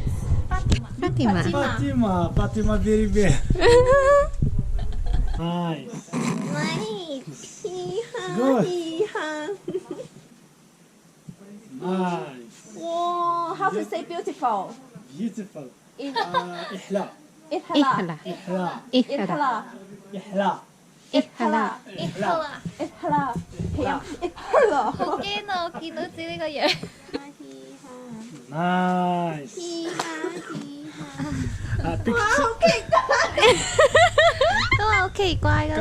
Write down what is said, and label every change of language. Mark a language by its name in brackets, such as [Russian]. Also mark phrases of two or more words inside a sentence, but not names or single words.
[English] Fatima。 Fatima very bad. Nice. Good. Nice. Wow, how to say beautiful? Beautiful. In [Arabic] إحلى. إحلا. إحلا إحلى. إحلا. إحلى. إحلا H 啊！ إحلا. إحلا. [Cantonese] 好驚啊！我見到自己呢個樣。 [English] Nice. Picture. [Cantonese] 都係好奇怪㗎啦。